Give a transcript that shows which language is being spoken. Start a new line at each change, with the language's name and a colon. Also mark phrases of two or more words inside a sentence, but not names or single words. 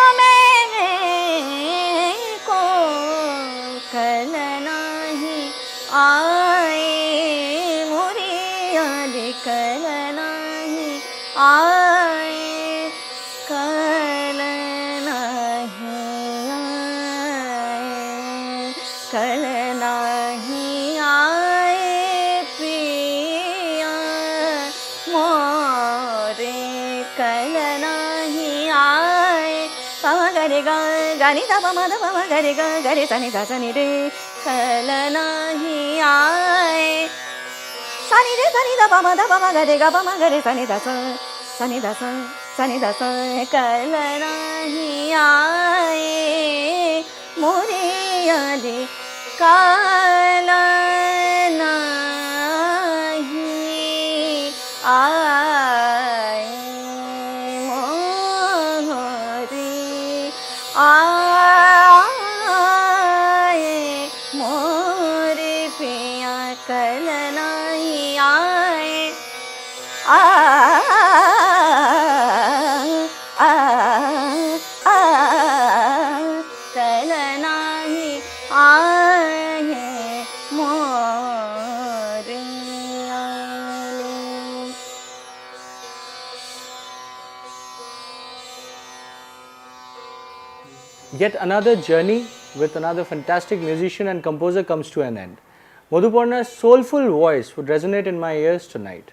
Hindi: मैं को कल नाही आए मुरियारे, कल नाही आए, कल नाही आए, कल नाही आए प्रिया मोरे, कल नाही आए. पमा गरे ग गनि ध पमा ध पमा गरे ग गरे सनि ध सनि रे, कल नाही आए. सनि रे सनि ध पमा गरे ग पमा गरे सनि ध स सनि ध स सनि ध स, कल नाही आए मोरियारे, कल नाही आए मोरे, आए मोरे पिया, कल नहीं आए. कल नहीं आए मोरे आले.
English: Yet another journey with another fantastic musician and composer comes to an end. Madhuparna's soulful voice would resonate in my ears tonight.